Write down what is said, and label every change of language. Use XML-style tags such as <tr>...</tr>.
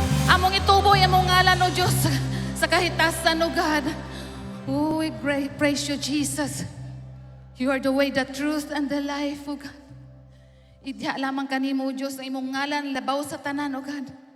<ceb>Among ituboy among ngalan o Diyos sa kahitasan o God.</ceb> <en>Oh, we praise you, Jesus. You are the way, the truth, and the life, O God.</en> <ceb>Idya lamang kanimo, O Diyos, ang imong ngalan labaw sa tanan, O God.</ceb>